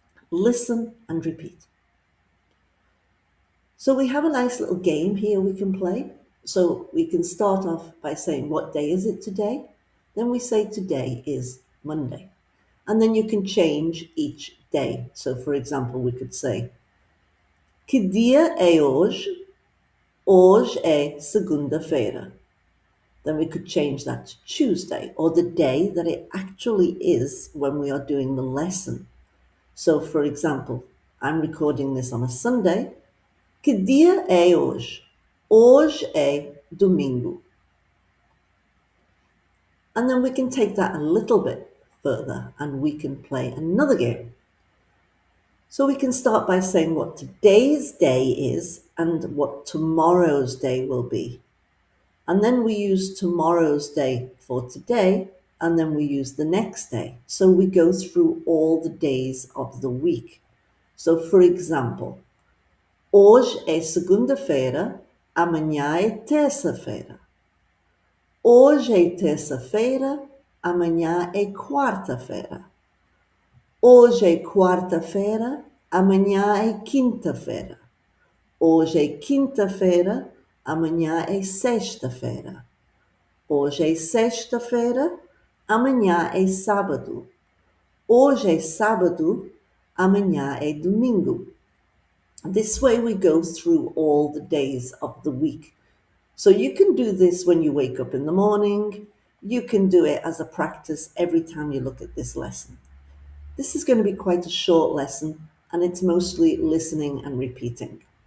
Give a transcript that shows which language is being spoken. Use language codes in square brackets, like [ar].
[en] Listen and repeat. So we have a nice little game here we can play. So we can start off by saying, what day is it today? Then we say today is Monday. And then you can change each day. So for example, we could say, [pt] que dia é hoje? Hoje é segunda-feira. [en] Then we could change that to Tuesday, or the day that it actually is when we are doing the lesson. So, for example, I'm recording this on a Sunday. [pt] Que dia é hoje? Hoje é domingo. [en] And then we can take that a little bit further and we can play another game. So we can start by saying what today's day is and what tomorrow's day will be. And then we use tomorrow's day for today, and then we use the next day. So we go through all the days of the week. So, for example, [pt] hoje é segunda-feira, amanhã é terça-feira. Hoje é terça-feira, amanhã é quarta-feira. Hoje é quarta-feira, amanhã é quinta-feira. Hoje é quinta-feira, amanhã é sexta-feira. Hoje é sexta-feira, amanhã é sábado. Hoje é sábado, amanhã é domingo. [en] This way we go through all the days of the week. So you can do this when you wake up in the morning. You can do it as a practice every time you look at this lesson. This is going to be quite a short lesson, and it's mostly listening and repeating.